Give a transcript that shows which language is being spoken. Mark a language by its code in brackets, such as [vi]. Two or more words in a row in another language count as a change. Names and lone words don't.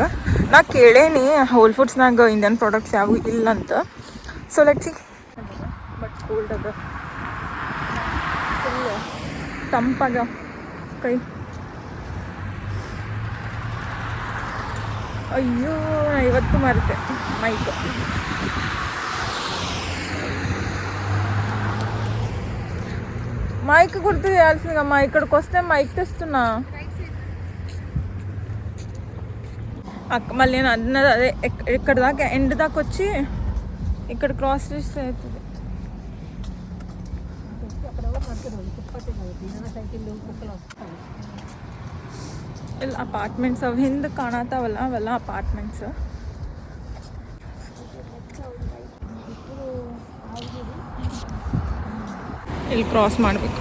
[kn] ನಾ ಕೇಳೇನಿ ಹೋಲ್ ಫುಡ್ಸ್ನಾಗ [en] Indian products [kn] ಯಾವೂ ಇಲ್ಲ ಅಂತ. [en] so let's see. but cold [kn] ಅದ, ಫುಲ್ ತಂಪಾಗ ಕೈ. ಅಯ್ಯೋ, ನಾ ಇವತ್ತು ಮರೆತೆ [te] మైక్ గుర్తు చేయాల్సిందిగా అమ్మా. ఇక్కడికి వస్తే మైక్ తెస్తున్నా అక్క. మళ్ళీ నేను అన్నది అదే, ఇక్కడ దాకా ఎండ్ దాకా వచ్చి ఇక్కడ క్రాస్ చేస్తే అవుతుంది. [kn] ಇಲ್ಲಿ ಅಪಾರ್ಟ್ಮೆಂಟ್ಸ್ ಅವು ಹಿಂದೆ ಕಾಣತ್ತಾವಲ್ಲ, ಅವೆಲ್ಲ ಅಪಾರ್ಟ್ಮೆಂಟ್ಸ್. ಇಲ್ಲಿ ಕ್ರಾಸ್ ಮಾಡಬೇಕು.